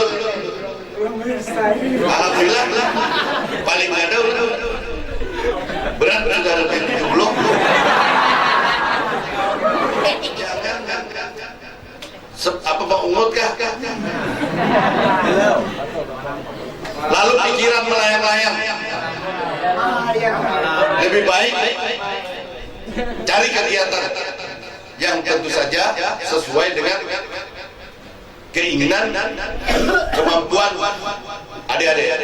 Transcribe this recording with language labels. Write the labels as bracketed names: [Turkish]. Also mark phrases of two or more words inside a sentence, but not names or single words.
[Banjar] Alhamdulillah paling ada ulun berat sudah lebih 70. Apa Pak Ungut kah? [Indonesian] Lalu pikiran melayang-layang. Lebih baik cari kegiatan yang tentu saja sesuai dengan keinginan, kemampuan adik-adik.